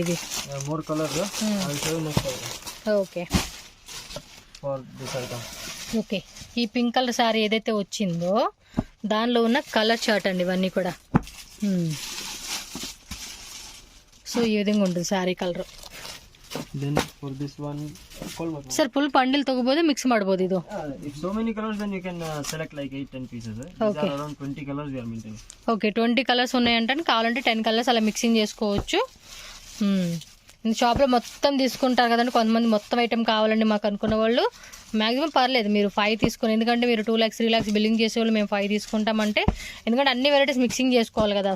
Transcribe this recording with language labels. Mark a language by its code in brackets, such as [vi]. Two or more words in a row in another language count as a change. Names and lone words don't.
[te] ఇది ఓకే ఓకే. ఈ [en] pink color [te] సారీ ఏదైతే వచ్చిందో దానిలో ఉన్న [en] color chart [te] అండి ఇవన్నీ కూడా. సో ఈ విధంగా ఉంటుంది [en] saree color. [kn] ಸರ್ [en] full bundle [kn] ತಗೋಬಹುದು, ಮಿಕ್ಸ್ ಮಾಡಬಹುದು ಇದು. [en] If so many colors then you can select like 8-10 pieces. These are around 20 colors we are maintaining. [te] ఓకే, 20 కలర్స్ ఉన్నాయంటే కావాలంటే 10 కలర్స్ అలా మిక్సింగ్ చేసుకోవచ్చు. షాప్లో మొత్తం తీసుకుంటారు కదండి కొంతమంది, మొత్తం ఐటెం కావాలండి మాకు అనుకున్న వాళ్ళు మ్యాక్సిమం పర్లేదు మీరు 5 తీసుకుని, ఎందుకంటే మీరు 2 lakhs 3 lakhs బిల్లింగ్ చేసేవాళ్ళు మేము 5 తీసుకుంటామంటే, ఎందుకంటే అన్ని [en] varieties mixing [te] చేసుకోవాలి కదా.